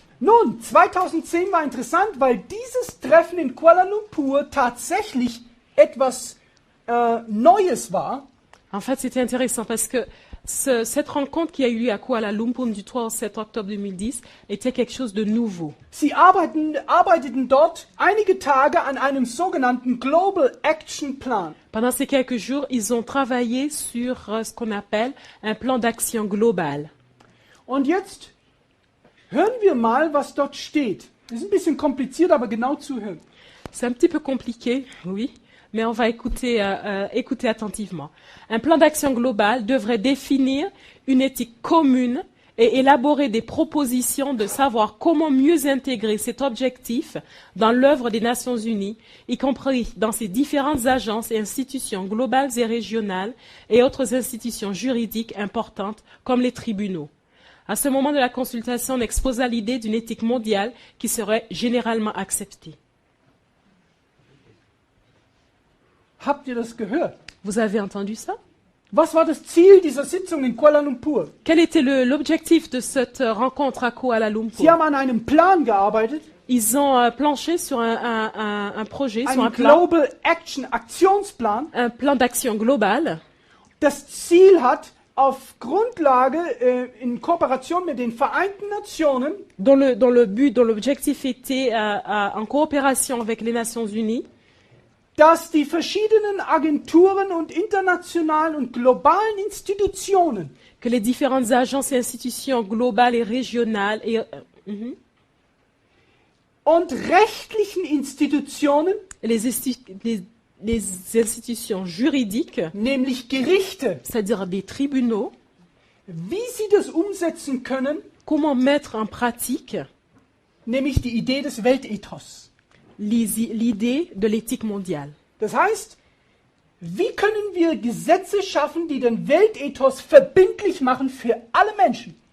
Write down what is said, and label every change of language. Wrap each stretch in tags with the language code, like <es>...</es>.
<de>Nun, 2010 war interessant, weil dieses Treffen in Kuala Lumpur tatsächlich etwas Neues war.</de> <fr>En fait, c'était intéressant parce que cette rencontre qui a eu lieu à Kuala Lumpur du 3 au 7 octobre 2010 était quelque chose de nouveau.</fr> <de>Sie arbeiteten dort einige Tage an einem sogenannten Global Action Plan.</de> <fr>Pendant ces quelques jours, ils ont travaillé sur ce qu'on appelle un plan d'action global.</fr> <de>Und jetzt hören wir mal, was dort steht. Das ist ein bisschen kompliziert, aber genau zuhören.</de> <fr>C'est un petit peu compliqué, oui, mais on va écouter attentivement. Un plan d'action global devrait définir une éthique commune et élaborer des propositions de savoir comment mieux intégrer cet objectif dans l'œuvre des Nations Unies, y compris dans ses différentes agences et institutions globales et régionales et autres institutions juridiques importantes comme les tribunaux. À ce moment de la consultation, on exposa l'idée d'une éthique mondiale qui serait généralement acceptée.</fr> <de>Habt ihr das gehört?</de> <fr>Vous avez entendu ça?</fr> <de>Was war das Ziel dieser Sitzung in Kuala Lumpur?</de> <fr>Quel était l'objectif de cette rencontre à Kuala</fr> <de>Sie</de> <fr>Lumpur?</fr> <de>haben an einem Plan gearbeitet,</de> <fr>Ils ont planché sur un projet, sur</fr> <de>einen</de> <fr>un plan,</fr> <de>Global Action Aktionsplan.</de> <fr>un plan d'action global</fr> <de>Das Ziel hat auf Grundlage in Kooperation mit den Vereinten Nationen</de> <fr>dont l'objectif était en coopération avec les Nations Unies,</fr> <de>dass die verschiedenen Agenturen und internationalen und globalen Institutionen</de> <fr>que les différentes agences et institutions globales et régionales</fr> <de>und rechtlichen Institutionen,</de> <fr>les institutions juridiques,</fr> <de>nämlich Gerichte,</de> <fr>c'est-à-dire des tribunaux,</fr> <de>wie sie das umsetzen können,</de> <fr>comment mettre en pratique</fr> <de>nämlich die Idee des Weltethos.</de> <fr>l'idée de l'éthique mondiale.</fr> <de>Das heißt, wie können wir Gesetze schaffen, die den Weltethos verbindlich machen für alle Menschen?</de>